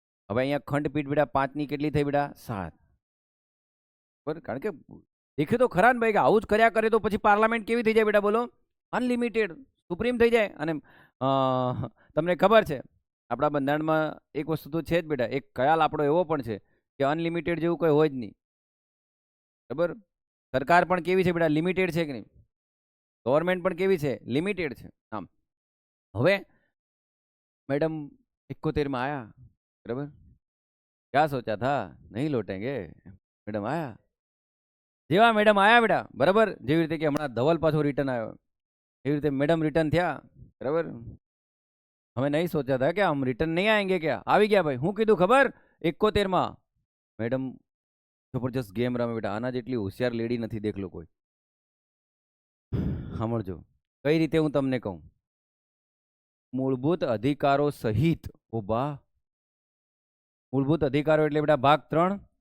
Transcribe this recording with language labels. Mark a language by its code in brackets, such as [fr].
[gu] હવે અહીંયા ખંડપીઠ બેટા 5 ની કેટલી થઈ બેટા? 7. બરાબર, કારણ કે દેખે તો ખરા ને ભાઈ કે આવું જ કર્યા કરે તો પછી પાર્લામેન્ટ કેવી થઈ જાય બેટા? બોલો, અનલિમિટેડ સુપ્રીમ થઈ જાય. અને તમને ખબર છે આપણા બંધારણમાં એક વસ્તુ તો છે જ બેટા, એક ખ્યાલ આપણો એવો પણ છે કે અનલિમિટેડ જેવું કોઈ હોય જ નહીં, બરાબર. સરકાર પણ કેવી છે બેટા? લિમિટેડ છે કે નહીં? ગવર્મેન્ટ પણ કેવી છે? લિમિટેડ છે. આમ હવે [hi] मैडम 71 में आया, बराबर, क्या सोचा था नहीं लौटेंगे, मैडम आया, जेवा मैडम आया बेटा, बराबर. [gu] જેવી રીતે કે હમણાં ધવલ પાછો રિટર્ન આવ્યો એવી રીતે મેડમ રિટર્ન થયા, બરાબર. [hi] हमें नहीं सोचा था कि हम रिटर्न नहीं आएंगे, क्या [gu] આવી ગયા ભાઈ. હું કીધું ખબર? 71 માં મેડમ જબરજસ્ત ગેમ રમે બેટા, આના જેટલી હોશિયાર લેડી નથી દેખ લો કોઈ. સાંભળજો કઈ રીતે હું તમને કહું. મૂળભૂત અધિકારો સહિત ઉભા મૂળભૂત અધિકારો એટલે બેટા ભાગ 3.